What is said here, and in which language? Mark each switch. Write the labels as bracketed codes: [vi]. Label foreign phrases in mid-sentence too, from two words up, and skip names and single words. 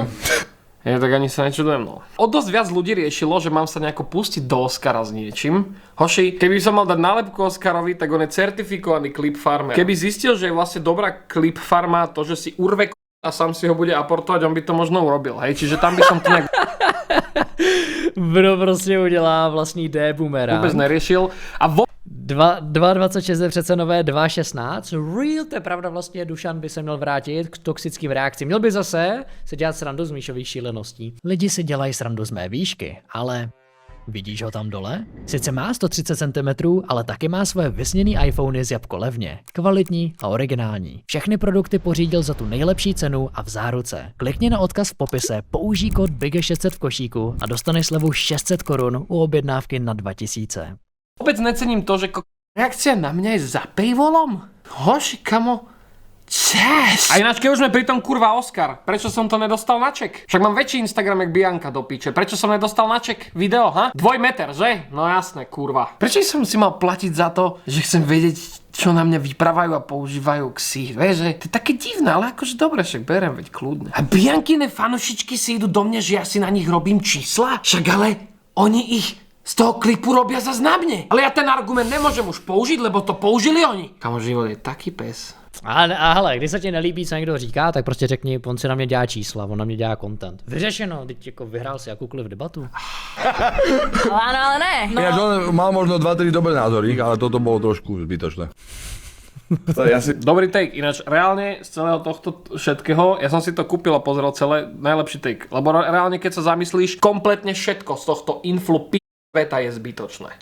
[sk] Ja tak ani sa nečudujem, no. O dosť viac ľudí riešilo, že mám sa nejako pustiť do Oscara s niečím. Hoši, keby som mal dať nálepku Oscarovi, tak on je certifikovaný [en] clip farmer. [sk] Keby zistil, že je vlastne dobrá clip farma, to, že si urve a sám si ho bude aportovať, on by to možno urobil, hej? Čiže tam by som to nejak [cs] Bro prostě udělá vlastní D-boomera. [sk] vôbec neriešil. A [cs] 2.26 je přece nové 2.16. Real, to je pravda, vlastně Dušan by se měl vrátit k toxickým reakcím. Měl by zase se dělat srandu z Míšových šíleností. Lidi si dělají srandu z mé výšky, ale vidíš ho tam dole? Sice má 130 cm, ale taky má svoje vysněný iPhony z jabko levně. Kvalitní a originální. Všechny produkty pořídil za tu nejlepší cenu a v záruce. Klikni na odkaz v popise, použij kód BIG600 v košíku a dostaneš slevu 600 korun u objednávky na 2000. [sk] vôbec necením to, že reakcia na mňa je za paywallom. Hoši, kamo. Čes. A ináč, keď už sme pri tom kurva Oscar, prečo som to nedostal na ček? Však mám väčší Instagram jak Bianka do piče. Prečo som nedostal na ček video, ha? 2 meter, že? No jasné, kurva. Prečo som si mal platiť za to, že chcem vedieť, čo na mňa vyprávajú a používajú ksít, vieš, že? To je také divné, ale akože dobre, však berem, veď kľudne. A Biankine fanušičky si idú do mňa, že ja si na nich robím čísla? Však ale oni ich z toho klipu robia zas na mne. Ale ja ten argument nemôžem už použiť, lebo to použili oni. Kamo, život je taký pes. [cs] A hele, když se ti nelíbí, co někdo říká, tak prostě řekni, on si na mě dělá čísla, on na mě dělá content. Vyřešeno, teď jako vyhrál si jakoukoliv debatu. [sk] Áno, ale ne. No. Ináč on mal možno 2-3 dobré názory, ale toto bolo trošku zbytočné. Dobrý take, ináč reálne z celého tohto všetkého, ja som si to kúpil a pozrel celé, najlepší take. Lebo reálne, keď sa zamyslíš, kompletne všetko z tohto influ veta je zbytočné.